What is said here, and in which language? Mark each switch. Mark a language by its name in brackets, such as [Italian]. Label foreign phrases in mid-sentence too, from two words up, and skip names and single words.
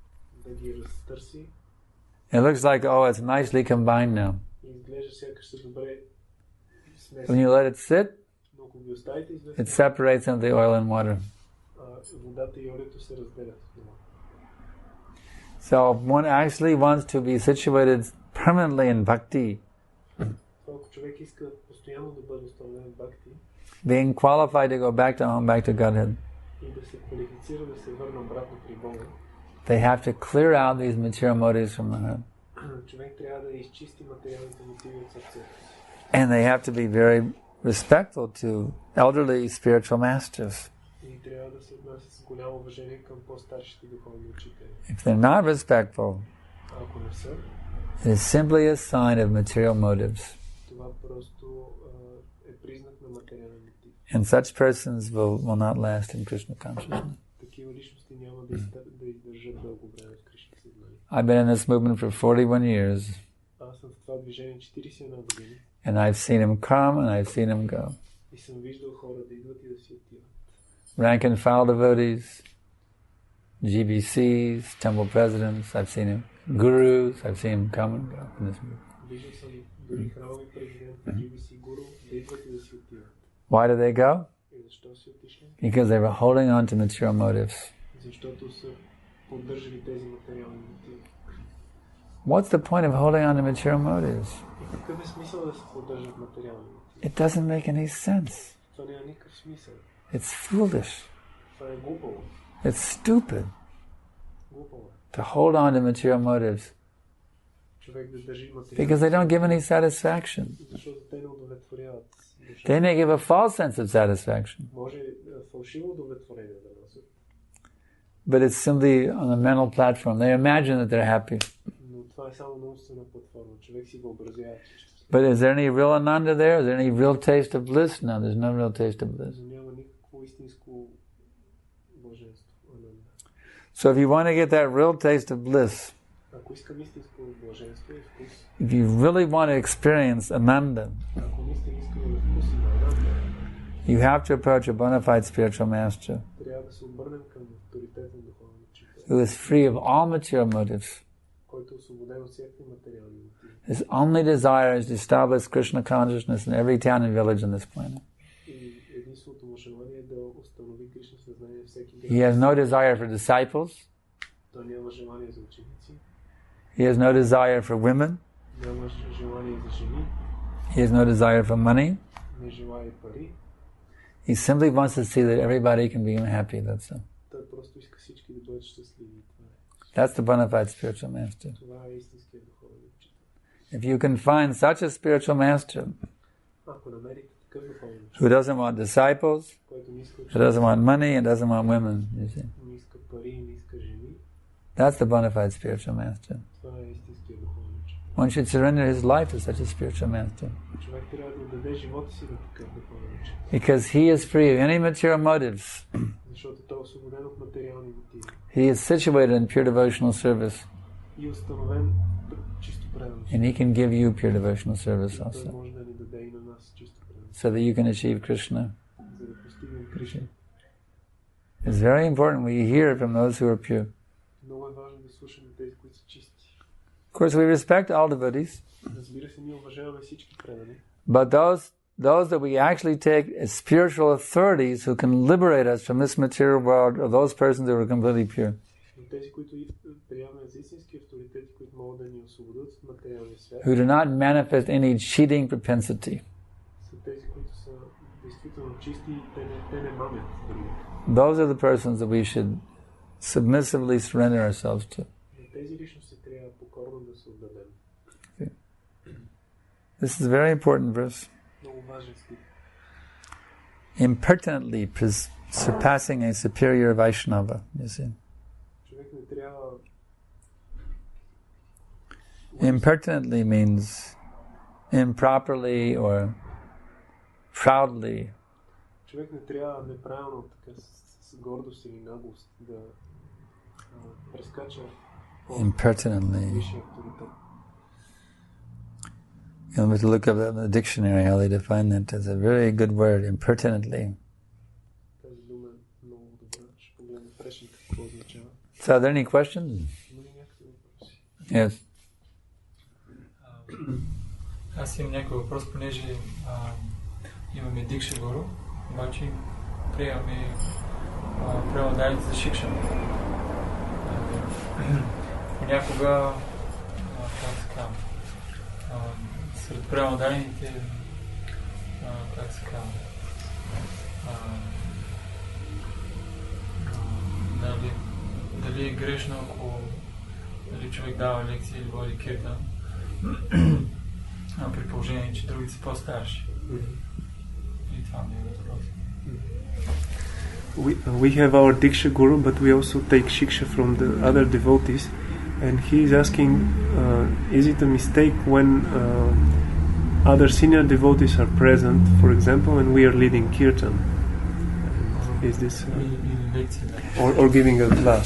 [English] It looks like, oh, it's nicely combined now. When you let it sit, it separates into the oil and water. So one actually wants to be situated permanently in bhakti, [Bulgarian] Ако човек иска постоянно да бъде установен в бхакти [English] being qualified to go back to home, back to Godhead, [Bulgarian] и да се квалифицира да се върне обратно при Бога, [English] they have to clear out these material motives from the heart. [Bulgarian] човек трябва да изчисти материалните мотиви от сърцето си. [English] And they have to be very respectful to elderly spiritual masters. [Bulgarian] И трябва да се отнася с голямо уважение към по-старшите духовни учители. [English] If they're not respectful, [Bulgarian] Ако не са, [English] it is simply a sign of material motives. [Bulgarian] това просто е признак на материален мотив. [English] And such persons will not last in Krishna consciousness. [Bulgarian] Такива личности няма да издържат дълго време в Кришна съзнание. [English] I've been in this movement for 41 years, [Bulgarian] Аз съм в това движение 41 години [English] and I've seen him come and I've seen him go. [Bulgarian] и съм виждал хора да идват и да си отиват. [English] Rank and file devotees, GBCs, temple presidents, I've seen him. Gurus, I've seen him come and go in this movement. [Bulgarian] Виждал съм дори храмови президенти, GBC гуру, да идват и да си отиват. [English] Why do they go? [Bulgarian] И защо си отишли? [English] Because they were holding on to material motives. [Bulgarian] Защото са поддържали тези материални мотиви. [English] What's the point of holding on to material motives? [Bulgarian] И какъв е смисъл да се поддържат материални мотиви? [English] It doesn't make any sense. [Bulgarian] Това няма никакъв смисъл. [English] It's foolish. [Bulgarian] Това е глупаво. [English] It's stupid [Bulgarian] Глупаво е. [English] to hold on to material motives [Bulgarian] Човек да държи материални [English] because they don't give any satisfaction. [Bulgarian] защото те не удовлетворяват. [English] They may give a false sense of satisfaction, [Bulgarian] Може фалшиво удовлетворение да носят, [English] but it's simply on a mental platform. They imagine that they're happy. [Bulgarian] но това е само на умствена платформа. Човек си въобразява, че ще се. [English] But is there any real ananda there? Is there any real taste of bliss? No, there's no real taste of bliss. [Bulgarian] Но няма никакво истинско блаженство. Ананда. [English] So if you want to get that real taste of bliss, [Bulgarian] Ако искам истинско блаженство и вкус, [English] if you really want to experience ananda, [Bulgarian] ако наистина искам да вкусим ананда, [English] you have to approach a bona fide spiritual master [Bulgarian] трябва да се обърнем към авторитетен духовен учител, [English] who is free of all material motives. [Bulgarian] който е освободен от всякакви материални мотиви. [English] His only desire is to establish Krishna consciousness in every town and village on this planet. [Bulgarian] И единственото му желание е да установи Кришна съзнание в всеки [English] He has no desire for disciples. [Bulgarian] Той няма желание за ученици, [English] He has no desire for women. [Bulgarian] няма желание за жени, [English] He has no desire for money. [Bulgarian] не желае пари. [English] He simply wants to see that everybody can be happy. That's all. [Bulgarian] Той просто иска всички да бъдат щастливи. [English] That's the bona fide spiritual master. [Bulgarian] Това е истинският духовен учител. [English] If you can find such a spiritual master [Bulgarian] Ако намерите такъв духовен учител, [English] who doesn't want disciples, [Bulgarian] който не иска [English] who doesn't want money, and doesn't want women, you see, [Bulgarian] не иска пари, не иска жени, [English] that's the bona fide spiritual master. [Bulgarian] това е истинският духовен учител. [English] One should surrender his life to such a spiritual master [Bulgarian] Човек трябва да даде живота си на такъв духовен учител, [English] because he is free of any material motives. [Bulgarian] защото той е освободен от материални мотиви [English] He is situated in pure devotional service, [Bulgarian] и установен чисто преданно. [English] and he can give you pure devotional service [Bulgarian] Той [English] also, [Bulgarian] може да ни даде и на нас чисто преданно, [English] so that you can achieve Krishna. [Bulgarian] за да постигнем Кришна. [English] It's very important we hear from those who are pure. [Bulgarian] Много е важно да слушаме тези, които са чисти. [English] Of course, we respect all devotees, [Bulgarian] Разбира се, ние уважаваме всички предани, [English] but those that we actually take as spiritual authorities who can liberate us from this material world are those persons who are completely pure. [Bulgarian] но тези, които приемаме за истински авторитети, които могат да ни освободят от материалния свят, [English] Who do not manifest any cheating propensity. [Bulgarian] са тези, които са действително чисти и те не мамят други. [English] Those are the persons that we should submissively surrender ourselves to. [Bulgarian] На тези личности трябва покорно да се отдадем. [English] This is a very important verse. [Bulgarian] Много важен стих. [English] Impertinently surpassing a superior Vaishnava, you see. [Bulgarian] Човек не трябва... [English] Impertinently means improperly or proudly. [Bulgarian] Човек не трябва неправилно, така с гордост или наглост да прескача [English] Impertinently. [Bulgarian] висшия авторитет. [English] You'll have to look up in the dictionary how they define that. It's a very good word, impertinently. [Bulgarian] Тази дума е много добра. Ще погледнем в речника какво означава. [English] So are there any questions? [Bulgarian] Има ли някакви въпроси? [English] Yes. [Bulgarian] Аз имам някой въпрос, понеже имаме Дикша Гуру, обаче приемаме преладаец за Шикшана. понякога сред преударените дали е грешно, ако човек дава лекции или води киртан, при положение, че другите са по-старши. И това ми е въпрос. [English] We have our Diksha Guru, but we also take Shiksha from the other devotees. And he is asking, is it a mistake when other senior devotees are present, for example, and we are leading kirtan? Is this... or giving a class.